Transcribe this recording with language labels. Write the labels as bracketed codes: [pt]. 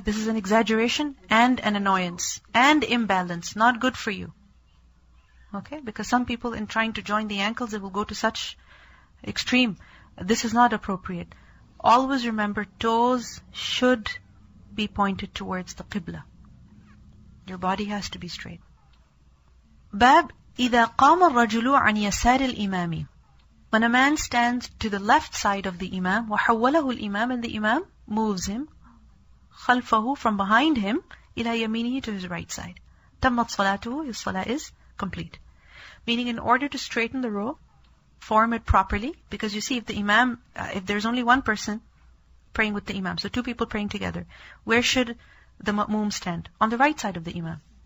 [en] This is an exaggeration and an annoyance and imbalance, not good for you. Okay? Because some people in trying to join the ankles, they will go to such extreme. This is not appropriate. Always remember, toes should be pointed towards the Qibla. Your body has to be straight. Bab, [ar] إِذَا قَامَ الرَّجُلُ عَنْ يَسَارِ الْإِمَامِ. [en] When a man stands to the left side of the Imam, [ar] وَحَوَّلَهُ الْإِمَامِ, [en] and the Imam moves him, [ar] خَلْفَهُ, [en] from behind him, [ar] إِلَى يَمِينِهِ, [en] to his right side. [ar] تَمَّتْ صَلَاتُهُ, [en] his salah is complete. Meaning, in order to straighten the row, form it properly, because you see, if the Imam, if there's only one person praying with the Imam, so two people praying together, where should the ma'moom stand? On the right side of the Imam.